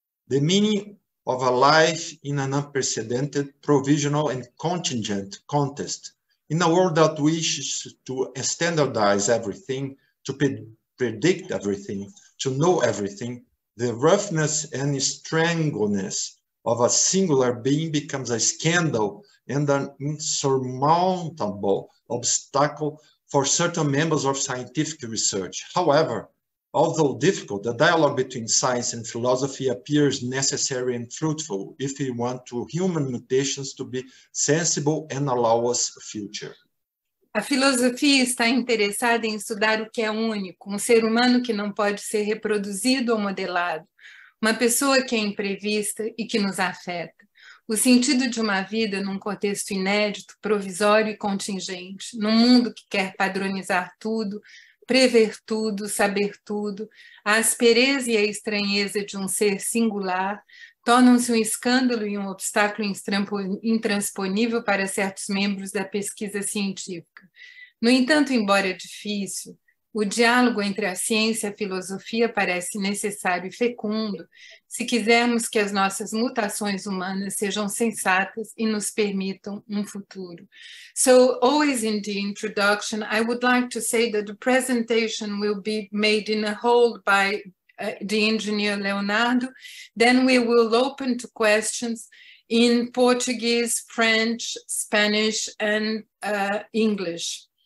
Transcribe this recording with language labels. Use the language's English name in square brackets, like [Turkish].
[English] the meaning of a life in an unprecedented, provisional, and contingent context, in a world that wishes to standardize everything, to predict everything, to know everything, the roughness and strangeness of a singular being becomes a scandal and an insurmountable obstacle for certain members of scientific research. However, although difficult, the dialogue between science and philosophy appears necessary and fruitful if we want to human mutations to be sensible and allow us a future. [Portuguese] A filosofia está interessada em estudar o que é único, um ser humano que não pode ser reproduzido ou modelado, uma pessoa que é imprevista e que nos afeta. O sentido de uma vida num contexto inédito, provisório e contingente, num mundo que quer padronizar tudo, prever tudo, saber tudo, a aspereza e a estranheza de um ser singular tornam-se um escândalo e um obstáculo intransponível para certos membros da pesquisa científica. No entanto, embora difícil, o diálogo entre a ciência e a filosofia parece necessário e fecundo se quisermos que as nossas mutações humanas sejam sensatas e nos permitam um futuro. [English] So, always in the introduction, I would like to say that the presentation will be made in a whole by the engineer Leonardo. Then we will open to questions in Portuguese, French, Spanish, and English.